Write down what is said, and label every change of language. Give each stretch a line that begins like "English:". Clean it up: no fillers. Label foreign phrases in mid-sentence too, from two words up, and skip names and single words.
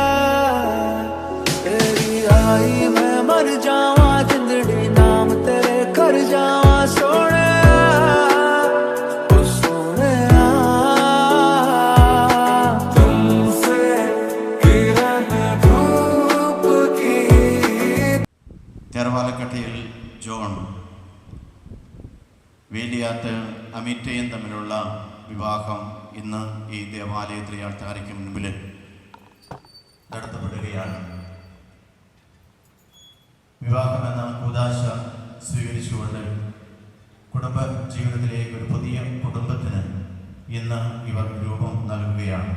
Punjabi: तेरी आई मैं मर जावा जिंदड़ी नाम तेरे कर जावा सोने ओ सोने
Hindi: तुमसे किरण धूप की।
Malayalam: തെറവാലക്കട്ടയിൽ ജോൺ വേലിയാത്ത് അമിറ്റയും തമ്മിലുള്ള വിവാഹം ഇന്ന് ഈ ദേവാലയത്തിലെ ആൾക്കാർക്ക് മുൻപിൽ നടത്തപ്പെടുകയാണ്. വിവാഹമെന്ന കൂദാശ സ്വീകരിച്ചുകൊണ്ട് കുടുംബ ജീവിതത്തിലേക്ക് ഒരു പുതിയ കുടുംബത്തിന് ഇന്ന് ഇവർ രൂപം നൽകുകയാണ്.